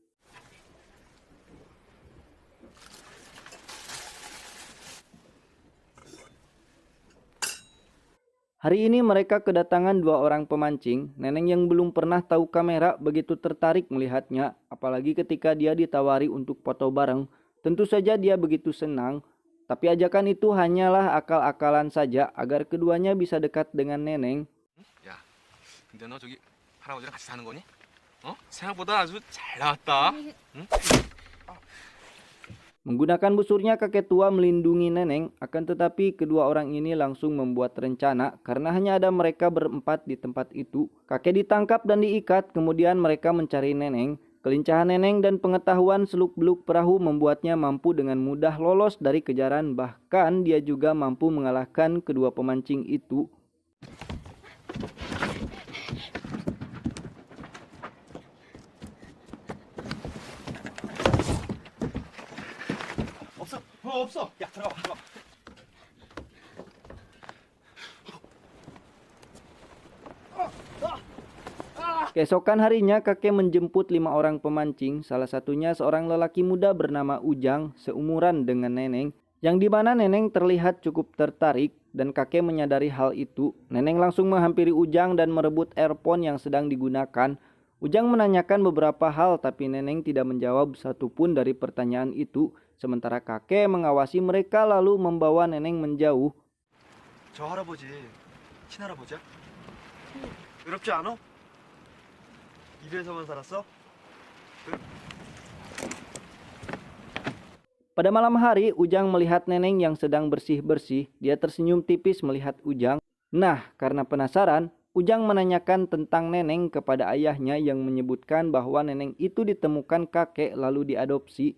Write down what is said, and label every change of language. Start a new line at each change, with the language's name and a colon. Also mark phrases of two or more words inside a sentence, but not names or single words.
Indonesian: Hari ini mereka kedatangan 2 orang pemancing. Neneng yang belum pernah tahu kamera begitu tertarik melihatnya, apalagi ketika dia ditawari untuk foto bareng. Tentu saja dia begitu senang, tapi ajakan itu hanyalah akal-akalan saja agar keduanya bisa dekat dengan Neneng.
Korean: 야, 근데 너 저기 할아버지랑 같이 사는 거니? 생각보다 아주 잘 나왔다. 응?
Indonesian: Menggunakan busurnya, kakek tua melindungi Neneng, akan tetapi kedua orang ini langsung membuat rencana karena hanya ada mereka berempat di tempat itu. Kakek ditangkap dan diikat, kemudian mereka mencari Neneng. Kelincahan Neneng dan pengetahuan seluk-beluk perahu membuatnya mampu dengan mudah lolos dari kejaran, bahkan dia juga mampu mengalahkan kedua pemancing itu.
Korean: 없어. 야, 들어가.
Indonesian: Keesokan harinya kakek menjemput 5 orang pemancing, salah satunya seorang lelaki muda bernama Ujang, seumuran dengan Neneng. Yang dimana Neneng terlihat cukup tertarik dan kakek menyadari hal itu. Neneng langsung menghampiri Ujang dan merebut earphone yang sedang digunakan. Ujang menanyakan beberapa hal tapi Neneng tidak menjawab satupun dari pertanyaan itu. Sementara kakek mengawasi mereka lalu membawa Neneng menjauh.
Korean: 저 할아버지 친할아버지야? 외롭지 않아? 입에서만 살았어?
Indonesian: Pada malam hari, Ujang melihat Neneng yang sedang bersih-bersih. Dia tersenyum tipis melihat Ujang. Nah, karena penasaran, Ujang menanyakan tentang Neneng kepada ayahnya yang menyebutkan bahwa Neneng itu ditemukan kakek lalu diadopsi.